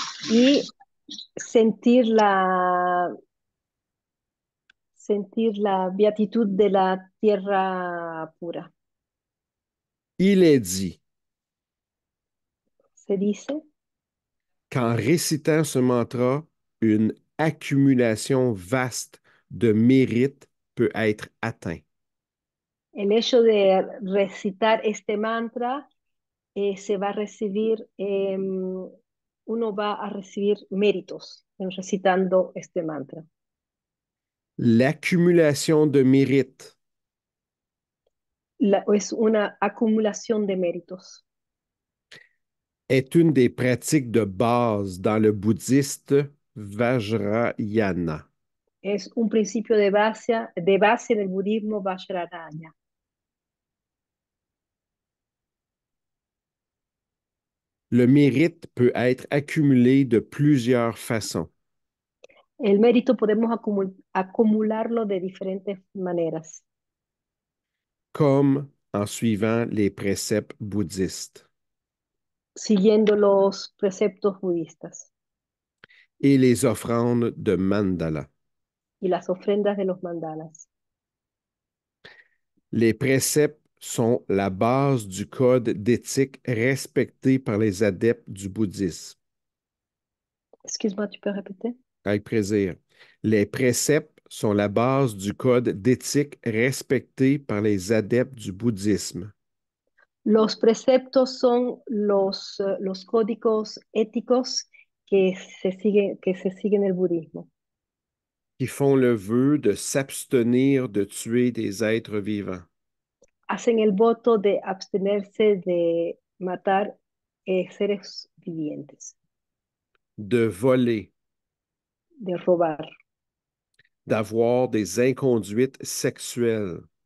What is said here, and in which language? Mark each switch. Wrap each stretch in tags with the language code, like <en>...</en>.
<es>Y sentir la beatitud de la tierra pura.</es> <fr>Il est dit</fr> <es>Se dice,</es> <fr>qu'en récitant ce mantra, une accumulation vaste de mérites peut être atteinte.</fr> <es>El hecho de recitar este mantra se va a recibir, uno va a recibir méritos en recitando este mantra.</es> <fr>L'accumulation de mérites</fr> <es>Es una acumulación de méritos.</es> <fr>est une des pratiques de base dans le bouddhiste Vajrayana.</fr> <es>Es un principio de base en el budismo Vajrayana.</es> <fr>Le mérite peut être accumulé de plusieurs façons,</fr> <es>El mérito podemos acumularlo de diferentes maneras,</es> <fr>comme en suivant les préceptes bouddhistes</fr> <es>siguiendo los preceptos budistas</es> <fr>et les offrandes de mandala.</fr> <es>y las ofrendas de los mandalas.</es> <fr>Les préceptes sont la base du code d'éthique respecté par les adeptes du bouddhisme. Excuse-moi, tu peux répéter? Avec plaisir. Les préceptes sont la base du code d'éthique respecté par les adeptes du bouddhisme,</fr> <es>Los preceptos son los códigos éticos que se siguen en el budismo.</es> <fr>qui font le vœu de s'abstenir de tuer des êtres vivants,</fr> <es>Hacen el voto de abstenerse de matar seres vivientes,</es> <fr>de voler,</fr> <es>de robar,</es> <fr>d'avoir des inconduites sexuelles,</fr>